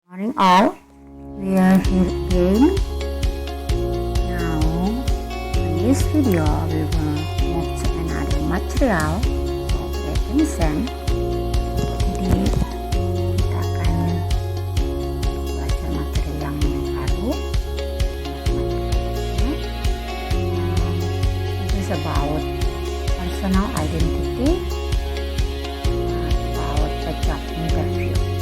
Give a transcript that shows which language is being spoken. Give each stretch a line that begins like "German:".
English: Morning all, we are here again. Now, in this video, we will move to another material of recognition.
Indonesian: Jadi, kita akan belajar materi yang baru.
English: It is about personal identity, about a job interview.